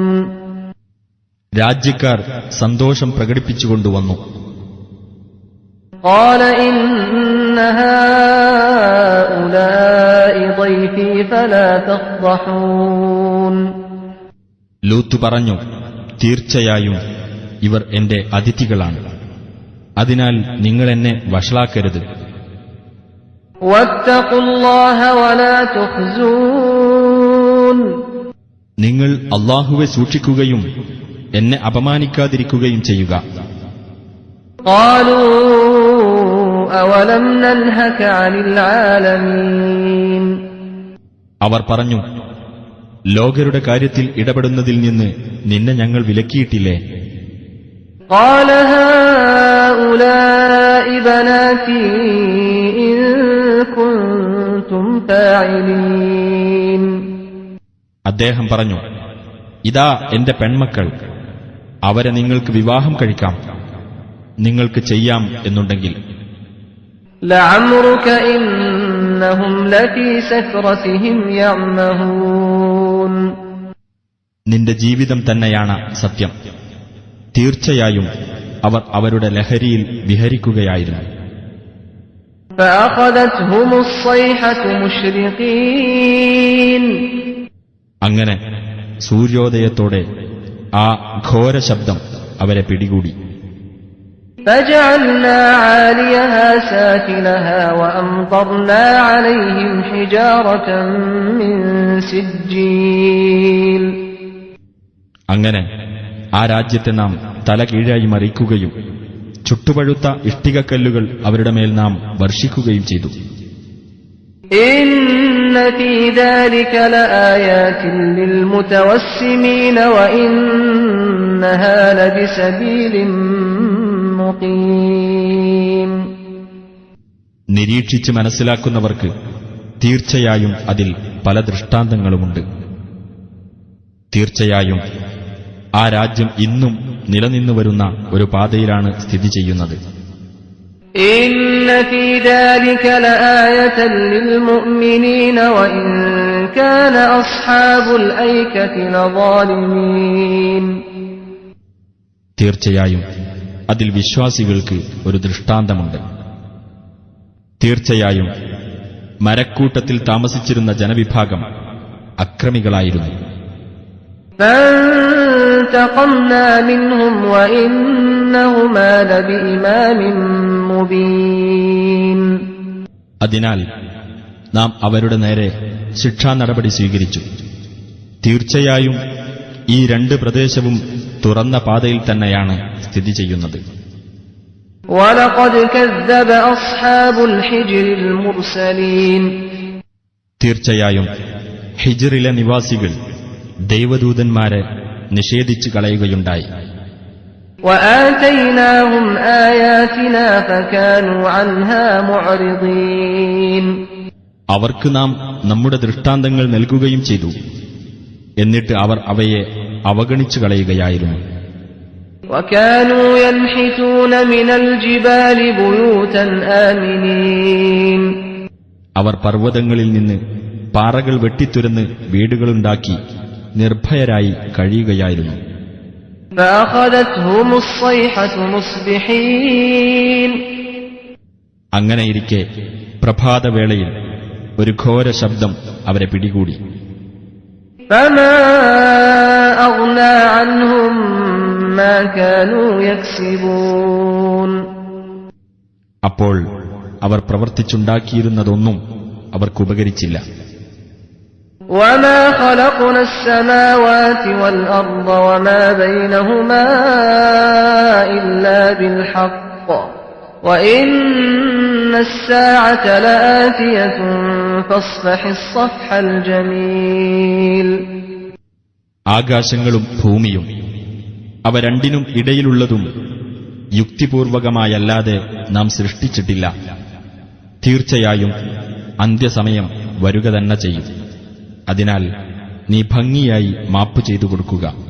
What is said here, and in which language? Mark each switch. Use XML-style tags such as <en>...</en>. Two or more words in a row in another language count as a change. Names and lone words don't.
<ml>രാജ്യക്കാർ സന്തോഷം പ്രകടിപ്പിച്ചുകൊണ്ടുവന്നു.</ml> <ar>قَالَ إِنَّ هَؤُلَاءِ ضَيْفِي فَلَا تَفْضَحُونِ.</ar> <ml>ലൂത്ത് പറഞ്ഞു, തീർച്ചയായും ഇവർ എന്റെ അതിഥികളാണ്. അതിനാൽ നിങ്ങൾ എന്നെ വഷളാക്കരുത്.</ml> <ar>وَاتَّقُوا اللَّهَ وَلَا تُخْزُونِ.</ar> <ml>നിങ്ങൾ അല്ലാഹുവെ സൂക്ഷിക്കുകയും എന്നെ അപമാനിക്കാതിരിക്കുകയും ചെയ്യുക.</ml> <ar>قَالُوا أَوَلَمْ نَنْهَكَ عَنِ الْعَالَمِينَ.</ar> <ml>അവർ പറഞ്ഞു, ലോകരുടെ കാര്യത്തിൽ ഇടപെടുന്നതിൽ നിന്ന് നിന്നെ ഞങ്ങൾ വിലക്കിയിട്ടില്ലേ?</ml> <ar>قَالَ هَؤُلَاءِ بَنَاتِي إِن كُنتُمْ فَاعِلِينَ.</ar> <ml>അദ്ദേഹം പറഞ്ഞു, ഇതാ എന്റെ പെൺമക്കൾ, അവരെ നിങ്ങൾക്ക് വിവാഹം കഴിക്കാം, നിങ്ങൾക്ക് ചെയ്യാം എന്നുണ്ടെങ്കിൽ.</ml> <ar>لَعَمْرُكَ إِنَّهُمْ لَفِي سَكْرَتِهِمْ يَعْمَهُونَ.</ar> <ml>നിന്റെ ജീവിതം തന്നെയാണ് സത്യം. തീർച്ചയായും അവർ അവരുടെ ലഹരിയിൽ വിഹരിക്കുകയായിരുന്നു.</ml> <ar>فَأَخَذَتْهُمُ الصَّيْحَةُ مُشْرِقِينَ.</ar> <ml>അങ്ങനെ സൂര്യോദയത്തോടെ ആ ഘോരശബ്ദം അവരെ പിടികൂടി.</ml> <ar>فَجَعَلْنَا عَالِيَهَا سَافِلَهَا وَأَمْطَرْنَا عَلَيْهِمْ حِجَارَةً مِّن سِجِّيلٍ.</ar> <ml>അങ്ങനെ ആ രാജ്യത്തെ നാം തല കീഴായി മറിക്കുകയും ചുട്ടുപഴുത്ത ഇഷ്ടികക്കല്ലുകൾ അവരുടെ മേൽ നാം വർഷിക്കുകയും ചെയ്തു.</ml> <ar>إِنَّ فِي ذَلِكَ لَآيَاتٍ لِّلْمُتَوَسِّمِينَ وَإِنَّهَا لَبِسَبِيلٍ مُقِيمٍ.</ar> <ml>നിരീക്ഷിച്ച് മനസ്സിലാക്കുന്നവർക്ക് തീർച്ചയായും അതിൽ പല ദൃഷ്ടാന്തങ്ങളുമുണ്ട്. തീർച്ചയായും ആ രാജ്യം ഇന്നും നിലനിന്നുവരുന്ന ഒരു പാതയിലാണ് സ്ഥിതി ചെയ്യുന്നത്.</ml> <ar>إِنَّ فِي ذَلِكَ لَآيَةً لِّلْمُؤْمِنِينَ وَإِن كَانَ أَصْحَابُ الْأَيْكَةِ لَظَالِمِينَ.</ar> <ml>തീർച്ചയായും അതിൽ വിശ്വാസികൾക്ക് ഒരു ദൃഷ്ടാന്തമുണ്ട്. തീർച്ചയായും മരക്കൂട്ടത്തിൽ താമസിച്ചിരുന്ന ജനവിഭാഗം അക്രമികളായിരുന്നു.</ml> <ar>فَانْتَقَمْنَا مِنْهُمْ وَإِنَّهُمَا لَبِإِمَامٍ مُبِينٍ.</ar> <ml>അതിനാൽ നാം അവരുടെ നേരെ ശിക്ഷാ നടപടി സ്വീകരിച്ചു. തീർച്ചയായും ഈ രണ്ട് പ്രദേശവും തുറന്ന പാതയിൽ തന്നെയാണ് സ്ഥിതി ചെയ്യുന്നത്.</ml> <ar>وَلَقَدْ كَذَّبَ أَصْحَابُ الْحِجْرِ الْمُرْسَلِينَ.</ar> <ml>തീർച്ചയായും ഹിജ്റിലെ നിവാസികൾ ദൈവദൂതന്മാരെ നിഷേധിച്ചു കളയുകയുണ്ടായി.</ml> <ar>وَآتَيْنَاهُمْ آيَاتِنَا فَكَانُوا عَنْهَا مُعْرِضِينَ.</ar> <ml>അവർക്ക് നാം നമ്മുടെ ദൃഷ്ടാന്തങ്ങൾ നൽകുകയും ചെയ്തു. എന്നിട്ട് അവർ അവയെ അവഗണിച്ചു കളയുകയായിരുന്നു.</ml> <ar>وَكَانُوا يَنْحِتُونَ مِنَ الْجِبَالِ بُيُوتًا آمِنِينَ.</ar> <ml>അവർ പർവ്വതങ്ങളിൽ നിന്ന് പാറകൾ വെട്ടിത്തുരന്ന് വീടുകളുണ്ടാക്കി നിർഭയരായി കഴിയുകയായിരുന്നു.</ml> <ar>فأخذتهم الصيحة مصبحين.</ar> <ml>അങ്ങനെയിരിക്കെ പ്രഭാതവേളയിൽ ഒരു ഘോര ശബ്ദം അവരെ പിടികൂടി.</ml> <ar>فما أغنى عنهم ما كانوا يكسبون.</ar> <ml>അപ്പോൾ അവർ പ്രവർത്തിച്ചുണ്ടാക്കിയിരുന്നതൊന്നും അവർക്കുപകരിച്ചില്ല.</ml> <ar>وما خلقنا السماوات والأرض وما بينهما إلا بالحق وإن الساعة لآتية فاصفح الصفح الجميل.</ar> <ml>ആകാശങ്ങളും ഭൂമിയും അവ രണ്ടിനും ഇടയിലുള്ളതും യുക്തിപൂർവകമായല്ലാതെ നാം സൃഷ്ടിച്ചിട്ടില്ല. തീർച്ചയായും അന്ത്യസമയം വരുക തന്നെ ചെയ്യും. അതിനാൽ നീ ഭംഗിയായി മാപ്പ് ചെയ്തു കൊടുക്കുക.</ml>